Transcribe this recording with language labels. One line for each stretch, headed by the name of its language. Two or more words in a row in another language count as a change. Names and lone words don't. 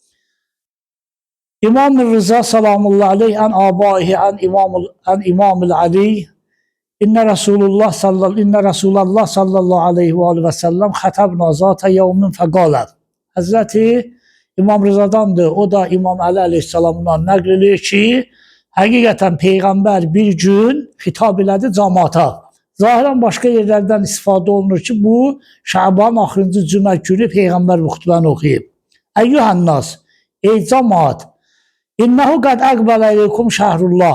Arabic: الإمام الرضا سلام الله عليه عن آبائه عن الإمام علي إن رسول الله صلى الله عليه وسلم خطبنا ذات يوم فقال.
Turkish: Hazreti İmam Rıza'dandır.
Azerbaijani: O da İmam Ali aleyhisselamdan nəql edir ki, həqiqətən Peyğəmbər bir gün xitab elədi cəmaata. Zahirən başqa yerlərdən istifadə olunur ki, bu Şabanın axırıncı cümə günü Peyğəmbər bu xutbəni oxuyub. Əyyuhənnas, ey cəmaat,
Arabic: إنه قد أقبل إليكم شهر الله.